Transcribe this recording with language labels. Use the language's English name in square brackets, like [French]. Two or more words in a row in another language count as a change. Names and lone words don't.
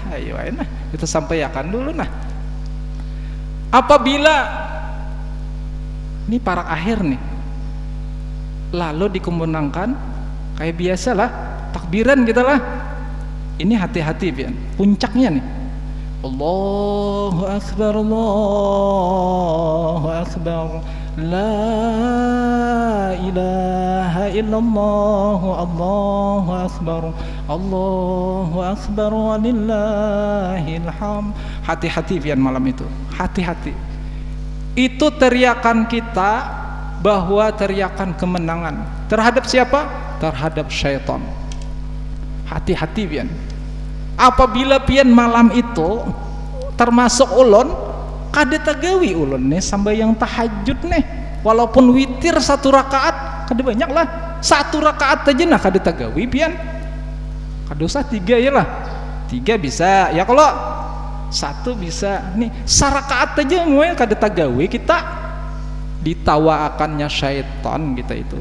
[Banjar] Ayo nah, kita sampaikan dulu nah. Apabila ini para akhir nih, lalu dikumandangkan kayak biasalah takbiran kita lah. Ini hati-hati pian. Puncaknya nih. [Arabic] الله أكبر، الله أكبر، لا إله إلا الله، الله أكبر، الله أكبر، ولله الحمد. [Banjar] Hati-hati pian malam itu, hati-hati. Itu teriakan kita bahwa teriakan kemenangan terhadap siapa? Terhadap syaitan. Hati-hati pian. Apabila pian malam itu termasuk ulun kada tagawi ulun nih sambayang tahajud nih, walaupun witir 1 rakaat kada banyak lah, 1 rakaat aja nah kada tagawi pian, kada usah 3 ya lah, 3 bisa ya, kalau 1 bisa nih, 1 rakaat aja mulai kada tagawi kita ditawaakannya syaitan kita itu.